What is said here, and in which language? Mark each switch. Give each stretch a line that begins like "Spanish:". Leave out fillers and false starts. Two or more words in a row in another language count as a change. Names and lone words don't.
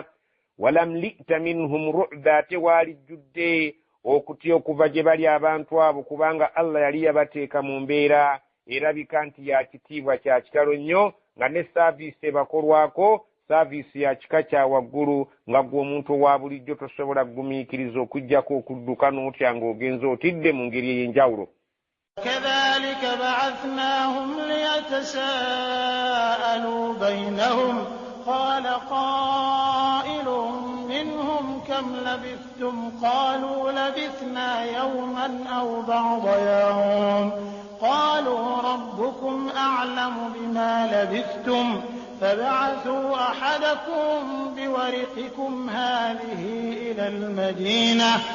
Arabic: ولملئت منهم رعبا,
Ganda: ate waalijjudde okutya okuva gye bali abantu abo, kubanga Allah yali yabateeka mu mbeera erabika nti ya kitiibwa kya kitalo nnyo, nga ne saaviisi ebakolwako saaviisi ya kika kya waggulu, nga gwe omuntu owa bulijjo tosobola kugumiikiriza okuggyako okudduka n'otya ng'ogenza otidde mu ngeri ey'enjawulo.
Arabic: كذلك بعثناهم ليتساءلوا بينهم قال قائل منهم كم لبثتم قالوا لبثنا يوما أو بعض يوم قالوا ربكم أعلم بما لبثتم فبعثوا أحدكم بورقكم هذه إلى المدينة